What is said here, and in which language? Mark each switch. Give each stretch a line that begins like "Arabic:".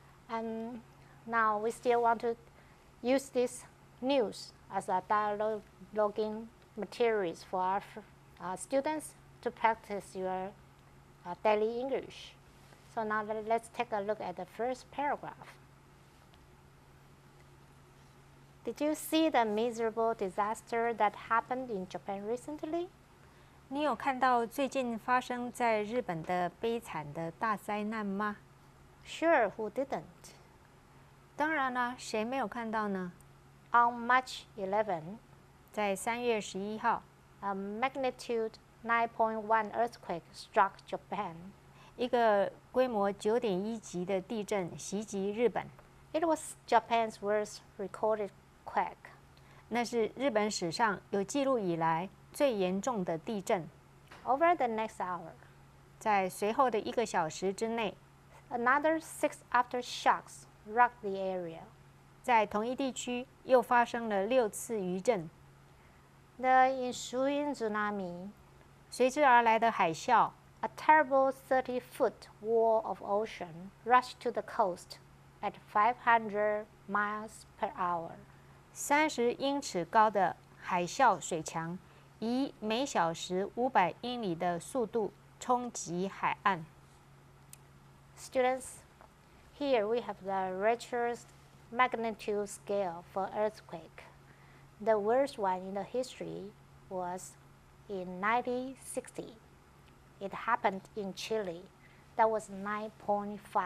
English: And now we still want to use this news as a dialoguing materials for our students to practice your daily English. So now let's take a look at the first paragraph. Did you see the miserable disaster that happened in Japan recently?
Chinese: 你有看到最近发生在日本的悲惨的大灾难吗？
English: Sure, who didn't?
Chinese: 当然啦，谁没有看到呢？
English: On March 11,
Chinese: 在3月11号，
English: a magnitude 9.1 earthquake struck Japan.
Chinese: 一个规模9.1级的地震袭击日本，
English: It was Japan's worst recorded quake.
Chinese: 那是日本史上有记录以来最严重的地震。
English: Over the next hour,
Chinese: 在随后的1个小时之内，
English: another 6 aftershocks rocked the area.
Chinese: 在同一地区又发生了6次余震。
English: The ensuing tsunami,
Chinese: 随之而来的海啸，
English: a terrible 30-foot wall of ocean, rushed to the coast at 500 miles per hour.
Chinese: 30英尺高的海啸水墙，以每小时500英里的速度冲击海岸。
English: Students, here we have the Richter's magnitude scale for earthquake. The worst one in the history was in 1960. It happened in Chile. That was 9.5.